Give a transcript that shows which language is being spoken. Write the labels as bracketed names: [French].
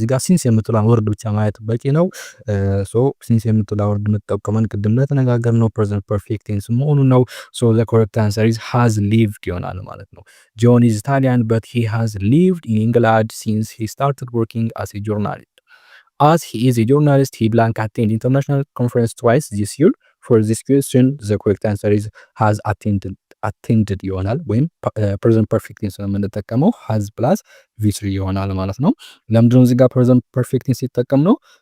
[Amharic] እዚህ ጋር ሲንስ የምትለውን ወርድ ብቻ ማየት በቂ ነው። ሶ ሲንስ የምትለውን ወርድ የምትጠቀመን ቅድም እንደተነጋገርነው ፕሬዘንት ፐርፌክት ቴንስ መሆኑ ነው። ሶ [English] the correct answer is has lived [Amharic] ይሆናል ማለት ነው። [English] ጆን ኢዝ ኢታሊያን but he has lived in England since he started working as a journalist. As he is a journalist he blank attended international conference twice this year. For this question the correct answer is has attended [Amharic] ይሆናል ወይም ፕሬዘንት ፐርፌክት ቴንስ ነው የምንጠቀመው has ፕላስ v3 ይሆናል ማለት ነው። ለምንድነው እዚህ ጋር ፕሬዘንት ፐርፌክት ቴንስ ሲጠቀም ነው?